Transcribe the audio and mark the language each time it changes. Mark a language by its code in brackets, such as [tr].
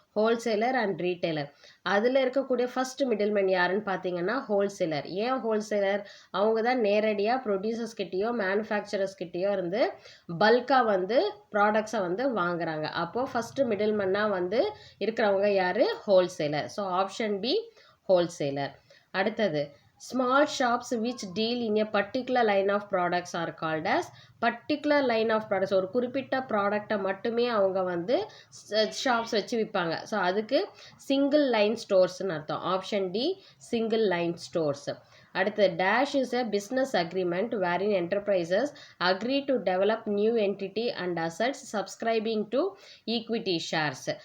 [en] Wholesaler and retailer. [ta] அதில் இருக்கக்கூடிய first middleman யாருன்னு பார்த்தீங்கன்னா ஹோல்சேலர். ஏன் ஹோல்சேலர்? அவங்க தான் நேரடியாக ப்ரொடியூசர்ஸ் கிட்டேயோ மேனுஃபேக்சரர்ஸ் கிட்டேயோ இருந்து பல்காக வந்து ப்ராடக்ட்ஸை வந்து வாங்குறாங்க. அப்போது ஃபஸ்ட்டு மிடில்மேனாக வந்து இருக்கிறவங்க யார்? [en] Wholesaler. So option B wholesaler. அடுத்தது small shops which deal in a particular line of products are called as particular line of products. [ta] ஒரு குறிப்பிட்ட ப்ராடக்டை மட்டுமே அவங்க வந்து ஷாப்ஸ் வச்சு விற்பாங்க. ஸோ அதுக்கு சிங்கிள் லைன் ஸ்டோர்ஸ்னு அர்த்தம். [en] Option D single line stores. அடுத்தது dash is a business agreement wherein enterprises agree to develop new entity and assets subscribing to equity shares.